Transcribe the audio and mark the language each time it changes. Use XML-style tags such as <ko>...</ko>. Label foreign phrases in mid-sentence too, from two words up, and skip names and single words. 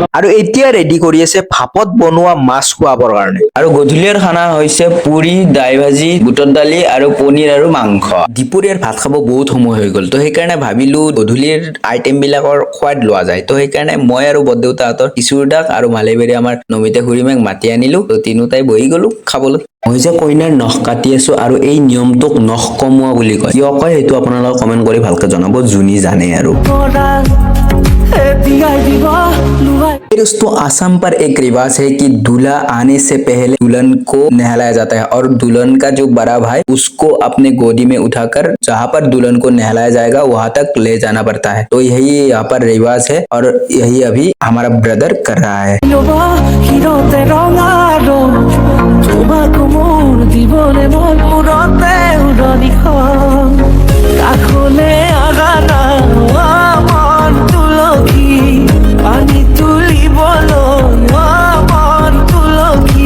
<as>আৰু এতিয়া ৰেডি কৰি আছে ভাপত বনোৱা মাছ খুৱাবৰ কাৰণে আৰু গধূলিৰ খানা হৈছে পুৰি দাই ভাজি বুটৰ দালি আৰু পনীৰ আৰু মাংস দুপৰীয়াৰ ভাত খাব বহুত সময় হৈ গ'ল তো সেইকাৰণে ভাবিলো গধূলিৰ আইটেম বিলাকৰ সোৱাদ লোৱা যায় তো সেইকাৰণে মই আৰু বৰদেউতাহঁতৰ কিশোৰ দাক আৰু মালেবেৰি আমাৰ নমিতা খুৰীমাক মাতি আনিলো তো তিনিওটাই বহি গলো খাবলৈ মই যে কইনাৰ নখ কাটি আছো আৰু এই নিয়মটোক নখ কমোৱা বুলি কয় কিয় কয় সেইটো আপোনালোকে কমেণ্ট কৰি ভালকে জনাব যোনে জানে আৰু এতিয়াই দিব লুৱাই</as> <hi>दोस्तों असम पर एक रिवाज है कि दूल्हा आने से पहले दुल्हन को नहलाया जाता है और दुल्हन का जो बड़ा भाई उसको अपने गोदी में उठाकर जहाँ पर दुल्हन को नहलाया जाएगा वहां तक ले जाना पड़ता है। तो यही यहाँ पर रिवाज है और यही अभी हमारा ब्रदर कर रहा है।</hi> <as>ল'ব হিৰতে ৰঙা ৰং তোমাক মোৰ দিবলে মন মূৰতে উৰণিখন কাষলে আগা না মন তুলসী পানী তুলিবলৈ মন তুলসী</as>